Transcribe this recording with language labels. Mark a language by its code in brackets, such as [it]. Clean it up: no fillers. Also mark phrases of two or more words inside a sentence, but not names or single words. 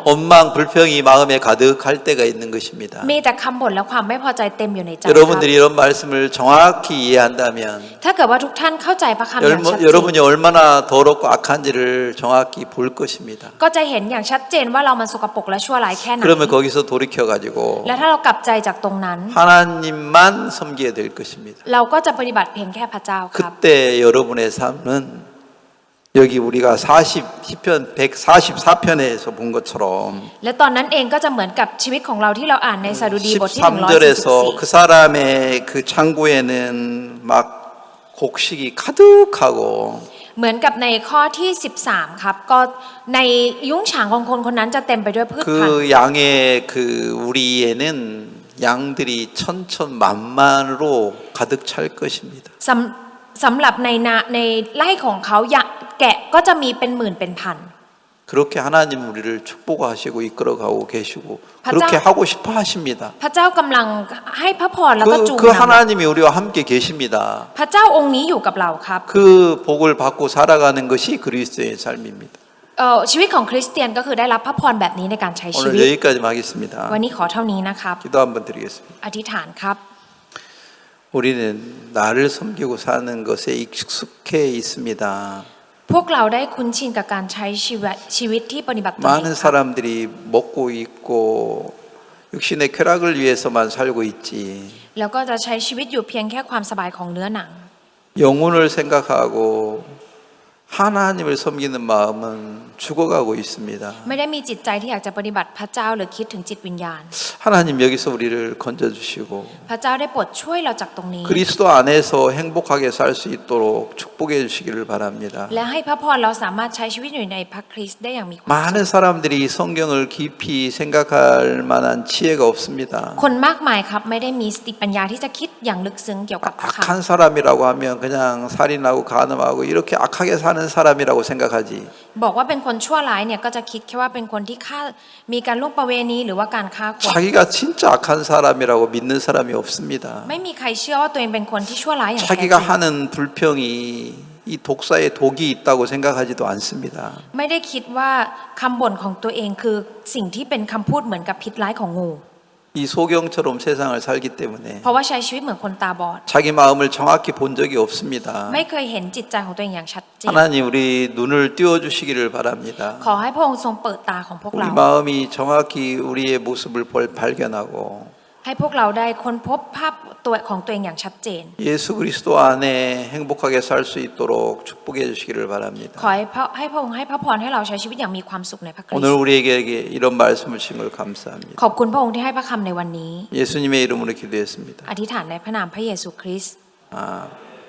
[ko] 원망 불평이 마음에 가득할 때가 있는 것입니다. [th] มีแต่คำบ่นและความไม่พอใจเต็มอยู่ในใจครับ [ko] 여러분들이 이런 말씀을 정확히 이해한다면 [th] ถ้าเกิดว่าทุกท่านเข้าใจพระคำอย่างชัดเจน [ko] 여러분이 얼마나 더럽고 악한지를 정확히 볼 것입니다. [th] ก็จะเห็นอย่างชัดเจนว่าเรามันสกปรกและชั่วร้ายแค่ไหน [ko] 그러면 거기서 돌이켜가지고 [th] และถ้าเรากลับใจจากตรงนั้น [ko] 하나님만 섬기게 될 것입니다. [th] เราก็จะปฏิบัติเพียงแค่พระเจ้าครับ [ko] 그때 여러분의 삶은 여기 우리가 10편 144편에서 본 것처럼 [th] และตอนนั้นเองก็จะเหมือนกับชีวิตของเราที่เราอ่านในสดุดีบทที่ [ko] 13절에서 그 사람의 그 창고에는 막 곡식이 가득하고 [th] เหมือนกับในข้อที่13ครับก็ในยุ้งฉางของคนคนนั้นจะเต็มไปด้วยพืชพันธุ์ [ko] 그 양의 그 우리에는 양들이 천천만만으로 가득 찰 것입니다. [th] สำหรับในไร่ของเขาแกะก็จะมีเป็นหมื่นเป็นพัน [ko] 그렇게 하나님 우리를 축복하시고 이끌어가고 계시고 바짝- 그렇게 하고 싶어 하십니다. [th] พระเจ้ากำลังให้พระพรแล้วก็จูง [ko] 그 [th] นำ [ko] 하나님이 우리와 함께 계십니다. [th] พระเจ้าองค์นี้อยู่กับเราครับ [ko] 그 복을 받고 살아가는 것이 그리스도의 삶입니다. [th] ชีวิตของคริสเตียนก็คือได้รับพระพรแบบนี้ในการใช้ชี [ko] 오늘 [th] วิต [ko] 여기까지만 하겠습니다. [th] วันนี้ขอเท่านี้นะครับ [ko] 기도 한번 드리겠습니다. [th] อธิษฐานครับ [ko] 우리는 나를 섬기고 사는 것에 익숙해 있습니다. [th] พวกเราได้คุ้นชินกับการใช้ชีวิตที่ปฏิบัติตนเอง [ko] 많은 사람들이 먹고 있고 육신의 쾌락을 위해서만 살고 있지 [th] แล้วก็จะใช้ชีวิตอยู่เพียงแค่ความสบายของเนื้อหนัง [ko] 영혼을 생각하고 하나님을 섬기는 마음은 죽어가고 있습니다. [th] ไม่ได้มีจิตใจที่อยากจะปฏิบัติพระเจ้าหรือคิดถึงจิตวิญญาณ [ko] 하나님 여기서 우리를 건져주시고 [th] พระเจ้าได้โปรดช่วยเราจากตรงนี้ [ko] 그리스도 안에서 행복하게 살 수 있도록 축복해 주시기를 바랍니다. [th] และให้พระพรเราสามารถใช้ชีวิตอยู่ในพระคริสต์ได้อย่างมีความสุข [ko] 많은 사람들이 성경을 깊이 생각할 만한 지혜가 없습니다. [th] คนมากมายครับไม่ได้มีสติปัญญาที่จะคิดอย่างลึกซึ้งเกี่ยวกับพระค [ko] 악한 사람이라고 하면 그냥 살인하고 간음하고 이렇게 악하게 사는 사람이라고 생각하지. [th] ำบอกว่าเป็นคนชั่วร้ายเนี่ยก็จะคิดแค่ว่าเป็นคนที่ฆ่ามีการล่วงประเวณีหรือว่าการฆ่าคน [ko] 자기가 진짜 악한 사람이라고 믿는 사람이 없습니다. [th] ไม่มีใครเชื่อว่าตัวเองเป็นคนที่ชั่วร้ายอย่างแท้จริ [ko] 자기가 [th] ง [ko] 하는 불평이 이 독사의 독이 있다고 생각하지도 않습니다. [th] ไม่ได้คิดว่าคำบ่นของตัวเองคือสิ่งที่เป็นคำพูดเหมือนกับพิษร้ายของงู [ko] 이 소경처럼 세상을 살기 때문에 [th] เพราะว่าใช้ชีวิตเหมือนคนตาบอด [ko] 자기 마음을 정확히 본 적이 없습니다. [th] ไม่เคยเห็นจิตใจของตัวเองอย่างชัดเจน [ko] 하나님 우리 눈을 띄워주시기를 바랍니다. [th] ขอให้พระองค์ทรงเปิดตาของพวก [ko] 우리 [th] เรา [ko] 마음이 정확히 우리의 모습을 발견하고 [th] ให้พวกเราได้ค้นพบภาพตัวของตัวเองอย่างชัดเจน [ko] 예수 그리스도 안에 행복하게 살 수 있도록 축복해 주시기를 바랍니다. [th] ขอให้พระองค์ให้พระพรให้เราใช้ชีวิตอย่างมีความสุขในพระคริส [ko] 오늘 [th] ต์ [ko] 우리에게 이런 말씀을 주신 걸 감사합니다. [th] ขอบคุณพระองค์ที่ให้พระคำในวันนี้ [ko] 예수님의 이름으로 기도했습니다. [th] อธิษฐานในพระนามพระเยซูคริสต์ 아.